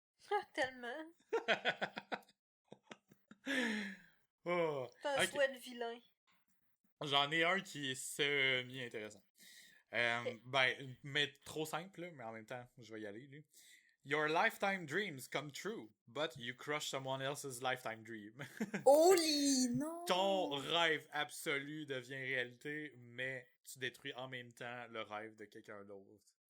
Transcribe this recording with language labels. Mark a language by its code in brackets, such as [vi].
[fr] Ah, tellement. [en] Oh, [fr] C'est un [en] ok. [fr] souhait de vilain. J'en ai un qui est semi-intéressant. Ben, mais trop simple, là, mais en même temps, je vais y aller, lui. [en] Your lifetime dreams come true, but you crush someone else's lifetime dream. [fr] Holy, non! Ton rêve absolu devient réalité, mais tu détruis en même temps le rêve de quelqu'un d'autre.